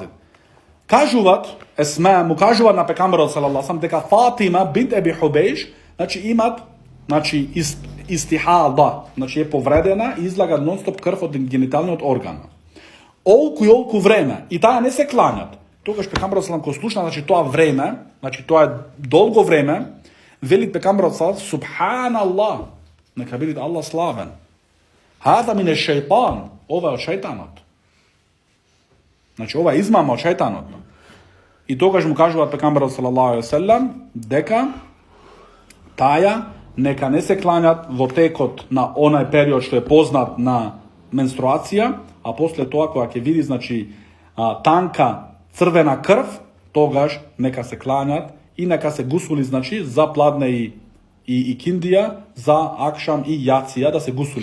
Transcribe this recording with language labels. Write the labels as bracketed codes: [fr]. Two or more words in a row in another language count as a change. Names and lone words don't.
[mk] Кажуват, му кажуват на пекамберот [ar] صلى الله عليه [mk] дека Фатима бинт Еби Хубейш, значи, имат, значи, истихада, значи, е повредена и излага нон-стоп крв од гениталниот орган. Олку и олку време, и таа не се кланјат. Тогаш пекамберот [ar] صلى الله عليه [mk] слушна, значи, тоа време, значи, тоа е долго време, Вели пејгамберот [ar] صلى الله سبحان الله, [mk] нека бити Аллах славен. [ar] هذا من الشيطان, [mk] ова од шејтанот. Значи ова измама од шејтанот. И то му кажу од пејгамберот [ar] صلى الله عليه وسلم [mk] дека таја нека не се клањат вотекот на онај период што је познат на менструација, а послије тога ако је види значи танка црвена крв, тогаж нека се клањат и нека се гусули значи за пладне и киндија, за акшам и јациа да се гусули.